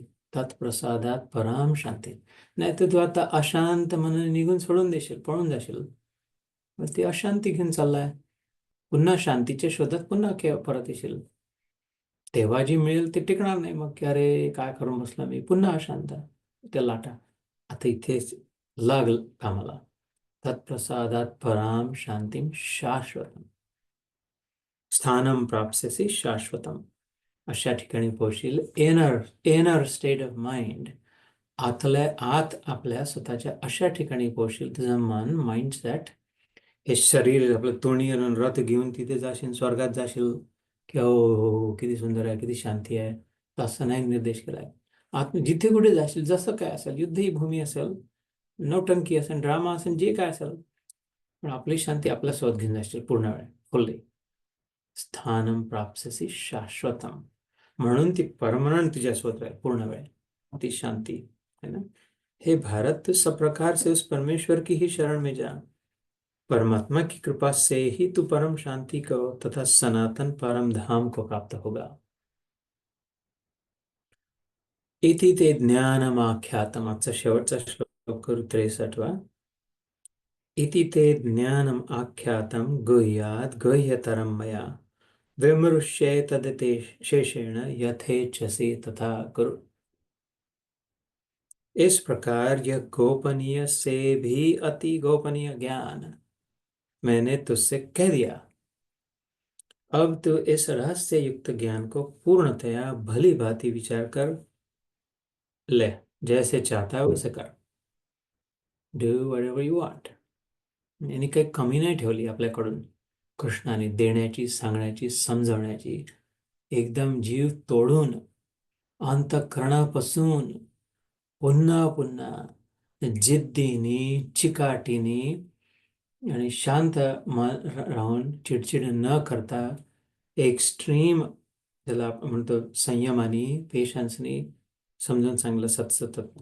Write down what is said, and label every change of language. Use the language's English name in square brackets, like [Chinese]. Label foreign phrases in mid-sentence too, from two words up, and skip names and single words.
[Sanskrit] तत्प्रसादात पराम शांती. [Marathi] नाही तर तू आता अशांत मनाने निघून सोडून देशील, पळून जाशील, मग ती अशांती घेऊन चाललाय. पुन्हा शांतीच्या शोधात पुन्हा परत येशील. तेव्हा जी मिळेल ते टिकणार नाही, मग की अरे काय करून बसला मी, पुन्हा अशांत, त्या लाटा. आता इथेच लाग कामाला. [Sanskrit] तत्प्रसादात पराम शांतीम शाश्वतम, स्थानम प्राप्स्यसि शाश्वतम. [Marathi] अशा ठिकाणी पोहोचशील. [English] inner state of mind, [Marathi] आतल्या आत आपल्या स्वतःच्या अशा ठिकाणी पोहोचशील, तुझं मन, माइंडसेट, हे शरीर आपलं तोंडी रथ घेऊन तिथे जाशील, स्वर्गात जाशील, की हो हो हो किती सुंदर आहे, किती शांती आहे. तसं नाही निर्देश केलाय. जिथे कुठे जाशील, जसं काय असेल, युद्धही भूमी असेल, नौटंकी असेल, ड्रामा असेल, जे काय असेल, पण आपली शांती आपल्या स्वतः घेऊन जाशील पूर्ण वेळ, फुल्ली. [Sanskrit] स्थानम प्राप्स्यसि शाश्वतम, [Marathi] म्हणून ती परमनंट तुझ्या स्वतः आहे पूर्ण वेळ, ती शांती [Hindi] है ना. हे भारत, तो सब प्रकार से उस परमेश्वर की ही शरण में जा, परमात्मा की कृपा से ही तू परम शांति को तथा सनातन परम धाम को प्राप्त होगा. [Sanskrit] इति ते ज्ञानमाख्यातम, [Marathi] आजचा शेवटचा श्लोक करू, 63वा. [Sanskrit] इति ते ज्ञानम आख्यातम गुह्यात गुह्यतरम मया, विमृश्ये तदते शेषेण यथेच्छसि तथा कुरु. [Hindi] इस प्रकार यह गोपनीय से भी अति गोपनीय ज्ञान मैंने तुझसे कह दिया. अब तो इस रहस्य युक्त ज्ञान को पूर्णतया भली भांति विचार कर ले, जैसे चाहता है वैसे कर. [English] do whatever you want. [Marathi] यांनी काही कमी नाही ठेवली आपल्याकडून कृष्णाने देण्याची, सांगण्याची, समजवण्याची. एकदम जीव तोडून, अंतःकरणापासून पुन्हा पुन्हा जिद्दीने, चिकाटीने आणि शांत राहून चिडचिड न करता एक्स्ट्रीम, त्याला आपण म्हणतो संयमाने, पेशन्सने समजून सांगलं सतत.